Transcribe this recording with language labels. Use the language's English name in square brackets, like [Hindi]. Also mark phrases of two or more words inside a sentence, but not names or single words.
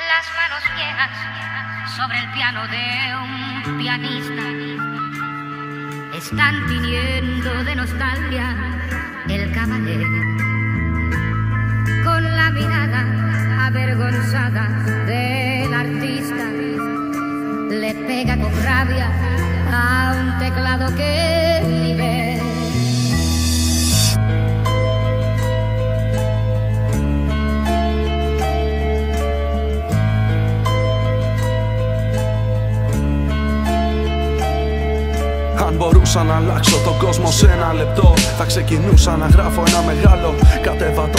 [Spanish] las manos viejas sobre el piano de un pianista están tiñendo de nostalgia el cabaret. Con la mirada avergonzada del artista le pega con rabia a un teclado que ni ve. [Greek] Αν μπορούσα να αλλάξω τον κόσμο σε ένα λεπτό, θα ξεκινούσα να γράφω ένα μεγάλο κατεβατό.